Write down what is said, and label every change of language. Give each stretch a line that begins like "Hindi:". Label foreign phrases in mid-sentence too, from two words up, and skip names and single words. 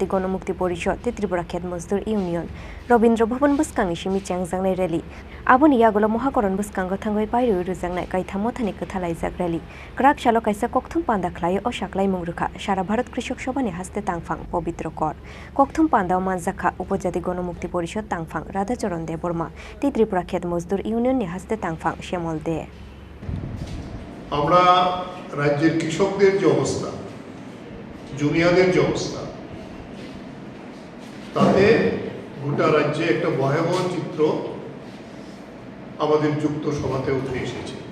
Kok Borok: गणमुक्ति परिषद त्रिपुरा खेत मजदूर यूनियन रवीन्द्र भवन बुस्कांनि सिमि चांजांनाय रैली आबुनि यागुलो महाकरण बुस्कांगो थांगै पायरु रुजांनाय काइथामो थानि कथालायजाक रैली क्राक सालो काइसा कक्थम पान्दा खलायो अ साकलाय मंगरुखा सारा भारत कृषक सभानि हास्ते तांफां पवित्र कर कक्थम पान्दाव मानजाखा उपजाति गणमुक्ति परिषद तांफां राधाचरण देबबर्मा त्रिपुरा खेत मजदूर यूनियननि हास्ते तांफां श्यामल दे
Bangla: আমরা রাজ্যের কৃষকদের যে অবস্থা জুনিয়রদের যে অবস্থা তাতে গোটা রাজ্যে একটা ভয়াবহ চিত্র আমাদের যুক্ত সভাতে উঠে এসেছে